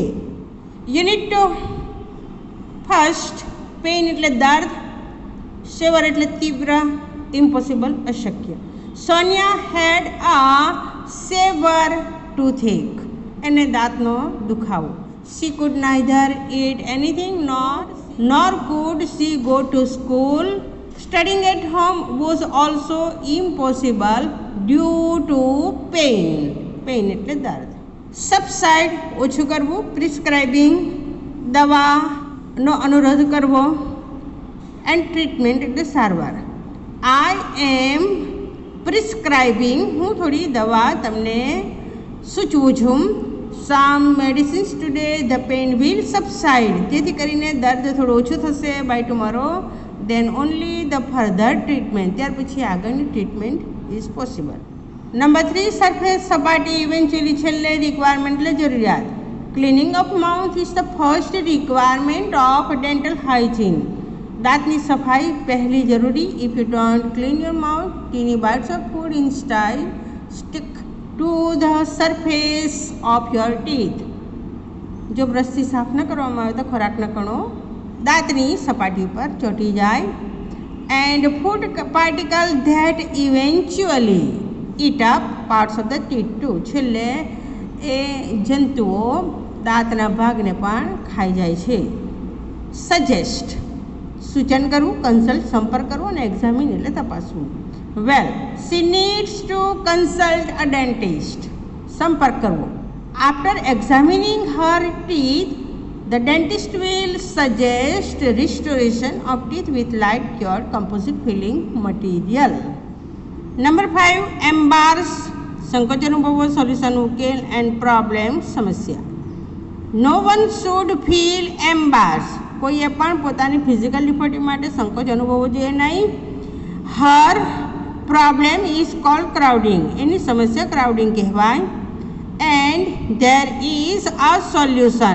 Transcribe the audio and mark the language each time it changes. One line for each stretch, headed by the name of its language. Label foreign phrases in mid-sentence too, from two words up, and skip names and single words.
Gujarati: યુનિટ 2, ફર્સ્ટ, પેઇન એટલે દર્દ, સેવર એટલે તીવ્ર, ઇમ્પોસિબલ અશક્ય.
English: સોનિયા had a severe toothache, એને દાંતનો દુખાવો. She could neither eat anything nor could she go to school. Studying at home was also impossible due to pain.
Gujarati: Pain એટલે દર્દ. Subside ઓછું કરવું. Prescribing દવાનો અનુરોધ કરવો.
English: And treatment
Gujarati: એટલે સારવાર.
English: I am prescribing
Gujarati: હું થોડી દવા તમને સૂચવું છું.
English: Some medicines today the pain will subside.
Gujarati: જેથી કરીને દર્દ થોડું ઓછું થશે
English: by tomorrow. Then only the further treatment.
Gujarati: ત્યાર પછી આગળની ટ્રીટમેન્ટ
English: is possible.
Gujarati: નંબર 3 સરફેસ સપાટી ઇવેન્ચ્યુઅલી છેલ્લે રિક્વાયરમેન્ટ એટલે જરૂરિયાત.
English: Cleaning of mouth is the first requirement of dental hygiene.
Gujarati: દાંતની સફાઈ પહેલી જરૂરી.
English: If you don't clean your mouth tiny bits of food in style stick to the surface of your teeth.
Gujarati: જો બ્રશથી સાફ ન કરવામાં આવે તો ખોરાકના કણો દાંતની સપાટી પર ચોંટી જાય.
English: And food particle that eventually eat up parts of the teeth too.
Gujarati: છેલ્લે એ જંતુઓ દાંતના ભાગને પણ ખાઈ જાય છે. સજેસ્ટ સૂચન કરવું. કન્સલ્ટ સંપર્ક કરવો. અને એક્ઝામિન એટલે તપાસવું.
English: Well she needs to consult a dentist.
Gujarati: સંપર્ક કરવો.
English: After examining her teeth the dentist will suggest restoration of teeth with light cured composite filling material.
Gujarati: Number 5 embarrass સંકોચ અનુભવો સોલ્યુશન ઉકેલ એન્ડ પ્રોબ્લેમ સમસ્યા.
English: No one should feel embarrassed.
Gujarati: કોઈએ પણ પોતાની ફિઝિકલ ડિફોલ્ટી માટે સંકોચ અનુભવવો જોઈએ નહીં.
English: Her problem is called crowding.
Gujarati: એની સમસ્યા ક્રાઉડિંગ કહેવાય.
English: And there is a solution.